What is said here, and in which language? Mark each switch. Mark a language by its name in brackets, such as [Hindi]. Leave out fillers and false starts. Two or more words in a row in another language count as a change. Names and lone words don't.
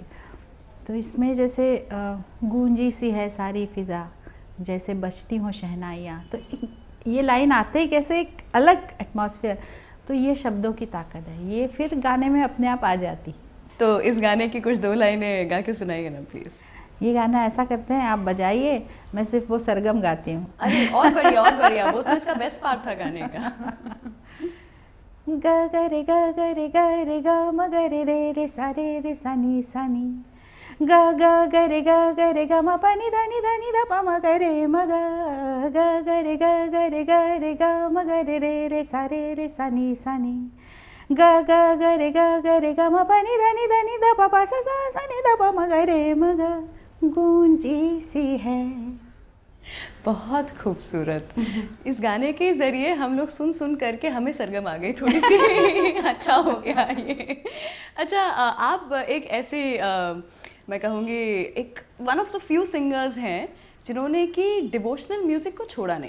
[Hindi] तो इसमें जैसे गूंजी सी है सारी फिज़ा, जैसे बजती हो शहनाइयाँ, तो ये लाइन आते ही कैसे एक अलग एटमॉस्फेयर। तो ये शब्दों की ताकत है, ये फिर गाने में अपने आप आ जाती। तो इस गाने की कुछ 2 लाइनें गा के सुनाइए ना प्लीज़। ये गाना ऐसा करते हैं, आप बजाइए, मैं सिर्फ वो सरगम गाती हूँ। अरे और बढ़िया, और बढ़िया, वो तो इसका [English] best part [Hindi] था गाने का। ग ग रे ग ग रे ग रे ग म ग रे रे रे सा रे रे सा नी सा नी, ग ग ग रे ग म प नि ध नि ध नि ध प म ग रे म ग, ग ग रे ग म ग रे रे रे सा नी सा नी, ग ग रे ग म प नि ध प प सा नि ध प म ग रे म ग, गूंजी सी है। बहुत खूबसूरत। इस गाने के ज़रिए हम लोग सुन सुन करके हमें सरगम आ गई थोड़ी सी। अच्छा हो गया ये। अच्छा, आप एक ऐसे मैं कहूँगी एक [English] one of the few singers [Hindi] हैं जिन्होंने कि [English] devotional music [Hindi] को छोड़ा नहीं।